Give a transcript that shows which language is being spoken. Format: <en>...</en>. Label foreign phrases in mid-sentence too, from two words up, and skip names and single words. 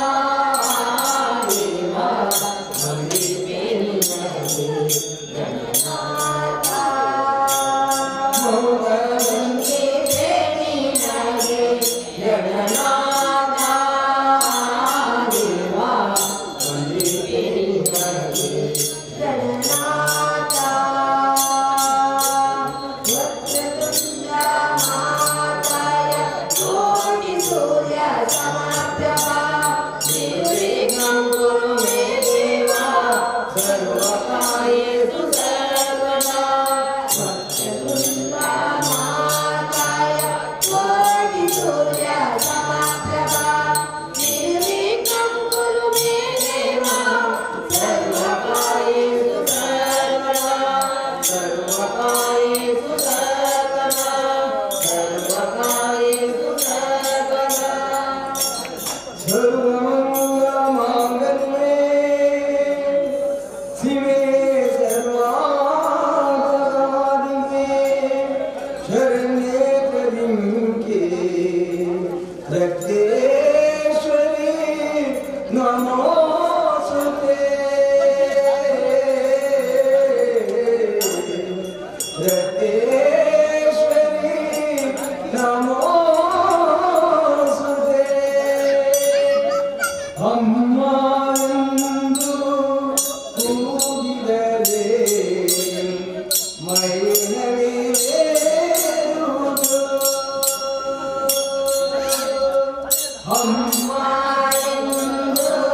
<kn>ದೇವ ವಂದಿತೆ ನಿನಗೆ ಗಣನಾಥ ಮೋದ ವಂದಿತೆ ನಿನಗೆ ಗಣನಾಥ ದೇವ ವಂದಿತೆ ನಿನಗೆ ಗಣನಾಥ</kn> <sa>ವಕ್ರತುಂಡ ಮಹಾಕಾಯ ಕೋಟಿ ಸೂರ್ಯ ಸಮಪ್ರಭ ನಿರ್ವಿಘ್ನಂ ಕುರು ಮೇ ದೇವ ಸರ್ವಕಾರ್ಯೇಷು ಸರ್ವದಾ ವಕ್ರತುಂಡ ಮಹಾಕಾಯ ಕೋಟಿ ಸೂರ್ಯ ಸಮಪ್ರಭ ನಿರ್ವಿಘ್ನಂ ಕುರು ಮೇ ದೇವ ಸರ್ವಕಾರ್ಯೇಷು ಸರ್ವದಾ ಸರ್ವಕಾರ್ಯೇಷು ಸರ್ವದಾ ಸರ್ವಕಾರ್ಯೇಷು ಸರ್ವದಾ ಸರ್ವಮಂಗಲಮಾಂಗಲ್ಯೆ ಶಿವೆ ಸರ್ವಾರ್ಥಸಾಧಿಕೆ ಶರಣ್ಯೇ ತ್ರ್ಯಂಬಕೆ ರಕ್ತೇಶ್ವರಿ ನಮೋಸ್ತುತೆ ರಕ್ತೇಶ್ವರಿ ನಮೋಸ್ತುತೆ</sa> <kn>ಅಮ್ಮ ಎಂದು ಕೂಗಿದರೆ ಮೈನವಿರುವುದು ಅಮ್ಮ ಎಂದು</kn>